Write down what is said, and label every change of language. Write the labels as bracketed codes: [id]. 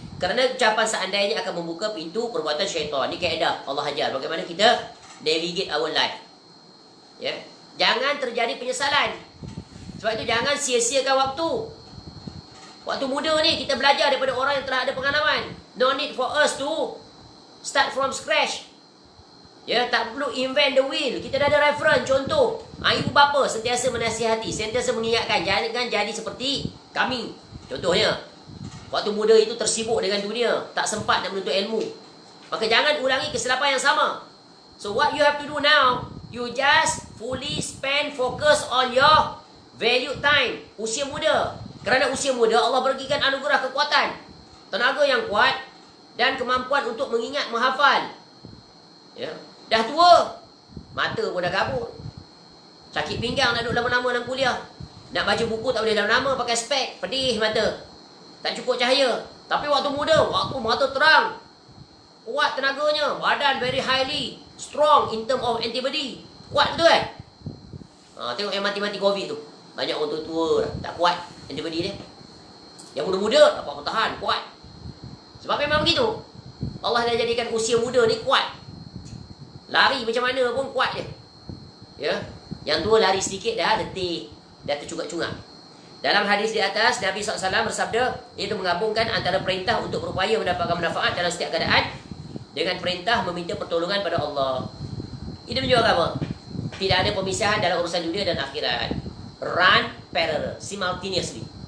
[ms] Kerana ucapan seandainya akan membuka pintu perbuatan syaitan. Ini kaedah Allah ajar bagaimana kita [en] navigate our life. [ms] Ya. Jangan terjadi penyesalan. Sebab itu jangan sia-siakan waktu. Waktu muda ni kita belajar daripada orang yang telah ada pengalaman. [en] No need for us to start from scratch. [ms] Ya, tak perlu [en] invent the wheel. [ms] Kita dah ada reference, contoh. Ibu bapa sentiasa menasihati, sentiasa mengingatkan jangan jadi seperti kami. Contohnya, waktu muda itu tersibuk dengan dunia, tak sempat nak menuntut ilmu. Maka jangan ulangi kesilapan yang sama. [en] So what you have to do now, you just fully spend focus on your value time. [ms] Usia muda. Kerana usia muda Allah berikan anugerah kekuatan, tenaga yang kuat dan kemampuan untuk mengingat, menghafal. Ya. Dah tua, mata pun dah kabur. Sakit pinggang nak duduk lama-lama dalam kuliah. Nak baca buku tak boleh lama-lama pakai spek, pedih mata. Tak cukup cahaya. Tapi waktu muda, waktu mata terang, kuat tenaganya, badan [en] very highly strong in term of antibody. [ms] Kuat betul kan? Tengok yang mati-mati COVID tu. Banyak orang tua-tua tak kuat antibody dia. Yang muda-muda dapat bertahan, kuat. Sebab memang begitu. Allah dah jadikan usia muda ni kuat. Lari macam mana pun kuat je. Ya. Yang tua lari sedikit dah letih, dah tercungak-cungak. Dalam hadis di atas, Nabi SAW bersabda, iaitu menggabungkan antara perintah untuk berupaya mendapatkan manfaat dalam setiap keadaan dengan perintah meminta pertolongan pada Allah. Ini menunjukkan apa? Tidak ada pemisahan dalam urusan dunia dan akhirat. [en] Run parallel, simultaneously.